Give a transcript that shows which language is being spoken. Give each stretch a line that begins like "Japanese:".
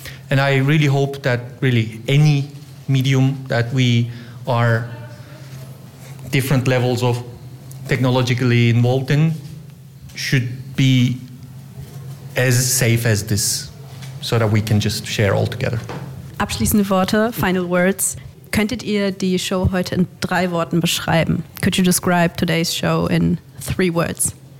English: And I really hope that really any medium that we are different levels of technologically involved in should be as safe as this, so that we can just share all together.
German: Abschließende Worte,
English: final words.
German: Könntet ihr die Show heute in 3 Worten beschreiben?
English: Could you describe today's show in 3 words?